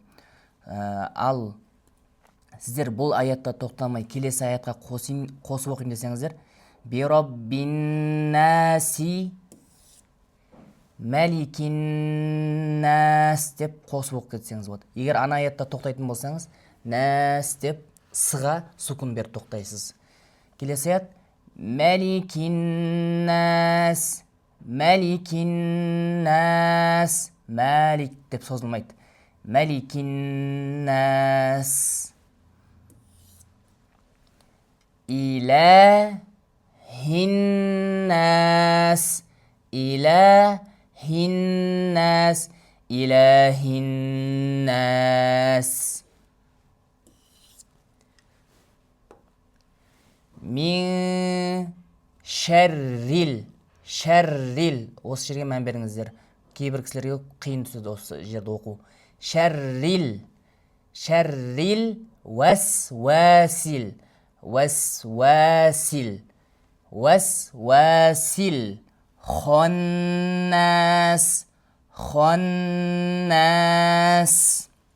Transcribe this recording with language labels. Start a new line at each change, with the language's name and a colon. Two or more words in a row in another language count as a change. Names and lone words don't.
Kazakh: Ал сіздер бұл аятта тоқтамай келесі аятқа қосып оқайын десеңіздер,
Arabic: برب الناس ملك الناس
Kazakh: деп қосып оқып кетсеңіз болады. Егер ана аятта тоқтайтын болсаңыз, нас деп сыға сукун беріп тоқтайсыз. Келесі аят
Arabic: ملك الناس. ملك الناس.
Kazakh: Малик деп созылмайды.
Arabic: ملك الناس. إله الناس. إله الناس إله الناس. من شر. Шәррил.
Kazakh: Осы жерге мән беріңіздер. Кейбір кісілерге қиын түседі осы жерді оқу.
Arabic: Шәррил. شر الوسواس. الوسواس الوسواس. الخناس الخناس.